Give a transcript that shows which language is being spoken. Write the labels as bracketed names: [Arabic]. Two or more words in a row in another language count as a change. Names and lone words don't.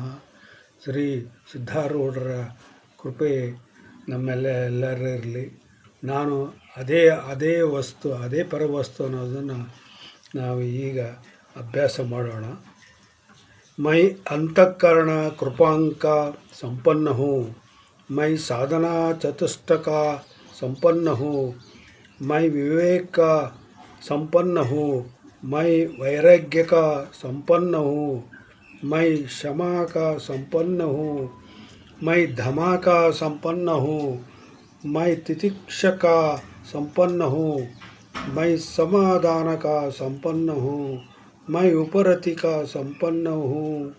[Kannada] ಶ್ರೀ ಸಿದ್ಧಾರೂಢರ ಕೃಪೆ ಎಲ್ಲರಿರಲಿ. ನಾನು ಅದೇ ವಸ್ತು ಅದೇ ಪರವಸ್ತು ಅನ್ನೋದನ್ನು ನಾವು ಈಗ ಅಭ್ಯಾಸ ಮಾಡೋಣ. [Hindi] मैं अंतःकरण कृपांक संपन्न हूँ, मैं साधना चतुष्टक का संपन्न हूँ, मैं विवेक का संपन्न हूँ, मैं वैराग्य का संपन्न हूँ, मैं क्षमा का संपन्न हूँ, मैं धमा का संपन्न हूँ, मैं तितिक्षा का संपन्न हूँ, मैं समाधान का संपन्न हूँ, मैं उपरति का संपन्न हूँ,